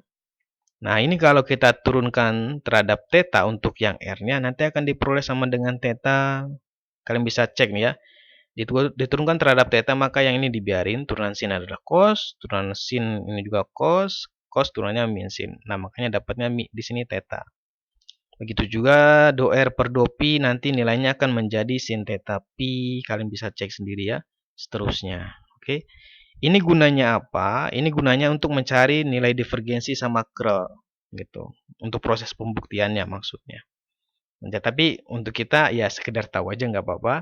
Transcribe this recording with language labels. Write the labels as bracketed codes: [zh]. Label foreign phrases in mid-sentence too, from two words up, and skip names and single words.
[id] Nah, ini kalau kita turunkan terhadap theta untuk yang r-nya nanti akan diperoleh sama dengan theta. Kalian bisa cek nih ya. Diturunkan terhadap theta maka yang ini dibiarin, turunan sin adalah cos, turunan sin ini juga cos, cos turunannya min sin. Nah, makanya dapatnya di sini theta. Begitu juga do r per do pi nanti nilainya akan menjadi sin theta pi. Kalian bisa cek sendiri ya. Seterusnya. Oke. Ini gunanya apa? Ini gunanya untuk mencari nilai divergensi sama curl gitu. Untuk proses pembuktiannya maksudnya. Nah, tapi untuk kita ya sekedar tahu aja nggak apa-apa.